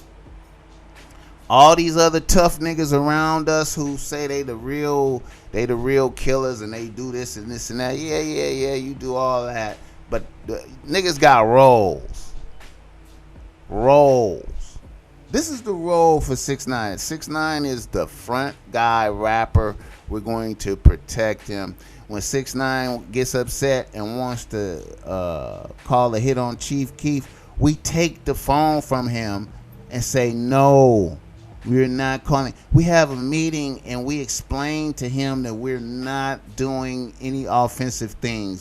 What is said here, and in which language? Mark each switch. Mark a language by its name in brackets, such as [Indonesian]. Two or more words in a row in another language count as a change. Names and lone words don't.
[English] All these other tough niggas around us who say they the real killers and they do this and this and that. Yeah, you do all that. But niggas got roles. This is the role for 6ix9ine. 6ix9ine is the front guy rapper. We're going to protect him. When 6ix9ine gets upset and wants to call a hit on Chief Keef, we take the phone from him and say, no, we're not calling. We have a meeting and we explain to him that we're not doing any offensive things.